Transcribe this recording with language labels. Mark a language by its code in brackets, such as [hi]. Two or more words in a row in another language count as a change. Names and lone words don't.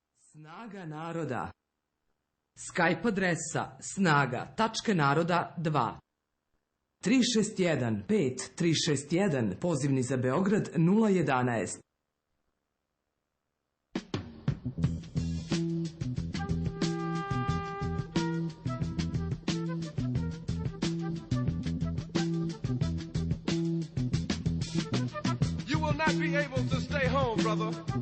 [sr] Snaga naroda. Skype adresa snaga.naroda2. 361 5361, pozivni za Beograd 011. [en] You will not be able to stay home, brother.